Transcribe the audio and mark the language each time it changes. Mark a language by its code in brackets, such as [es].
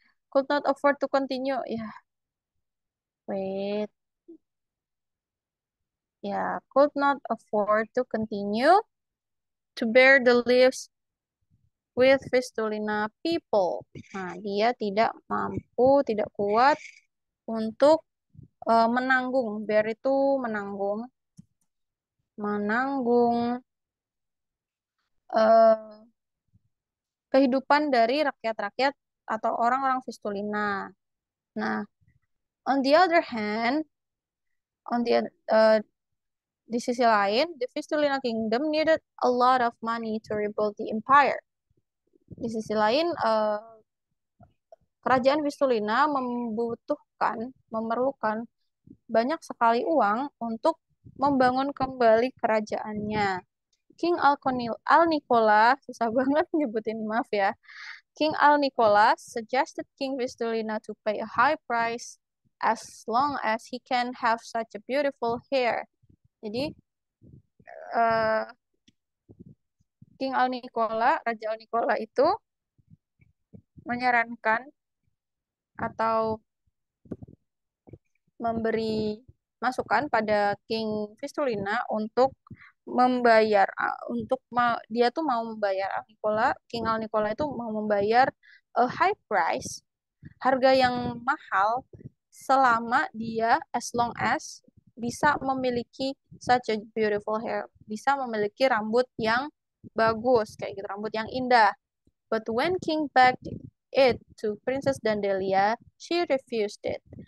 [en] Could not afford to continue. Ya, wait. Ya, could not afford to continue to bear the leaves with Fistulina people. [id] Nah, dia tidak mampu, tidak kuat untuk menanggung. Bear itu menanggung, menanggung eh, kehidupan dari rakyat-rakyat atau orang-orang Fistulina. Nah, [en] on the other hand, on the [id] di sisi lain, [en] the Fistulina Kingdom needed a lot of money to rebuild the empire. [id] Di sisi lain, kerajaan Vistulina memerlukan banyak sekali uang untuk membangun kembali kerajaannya. King Al-Nicola, susah banget nyebutin, maaf ya. [en] King Al-Nicola suggested King Vistulina to pay a high price as long as he can have such a beautiful hair. [id] Jadi eh, King Al-Nicola, Raja Al-Nicola itu menyarankan atau memberi masukan pada King Vistulina untuk membayar dia tuh mau membayar King Al Nicola itu mau membayar [en] a high price, [id] harga yang mahal selama dia [en] as long as [id] bisa memiliki [en] such a beautiful hair, [id] bisa memiliki rambut yang bagus kayak gitu, rambut yang indah. [en] But when King begged it to Princess Dandelia, she refused it.